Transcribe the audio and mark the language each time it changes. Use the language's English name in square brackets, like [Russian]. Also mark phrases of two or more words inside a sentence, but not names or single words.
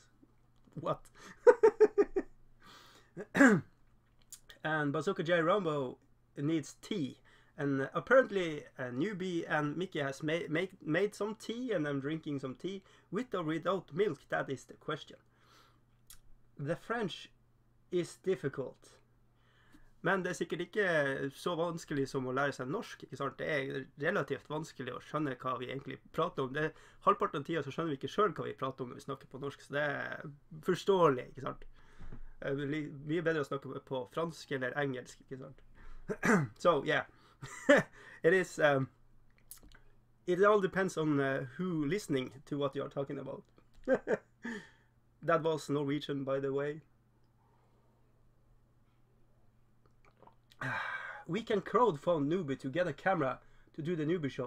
[English] What? And Bazooka J. Rambo needs tea. And apparently Newbie and Mickey has made some tea, and I'm drinking some tea with or without milk. That is the question. The French is difficult. [Norwegian] Men det er sikkert ikke så vanskelig som å lære seg norsk, ikke sant? Det er relativt vanskelig å skjønne hva vi egentlig prater om. Det halvparten av tida så skjønner vi ikke selv hva vi prater om når vi snakker på norsk, så det er forståelig, ikke sant? Mye bedre å snakke på fransk eller engelsk, ikke sant? [English] So, yeah. It is, it all depends on who listening to what you're talking about. That was Norwegian, by the way. We can crowdfund Newbie to get a camera to do the Newbie show.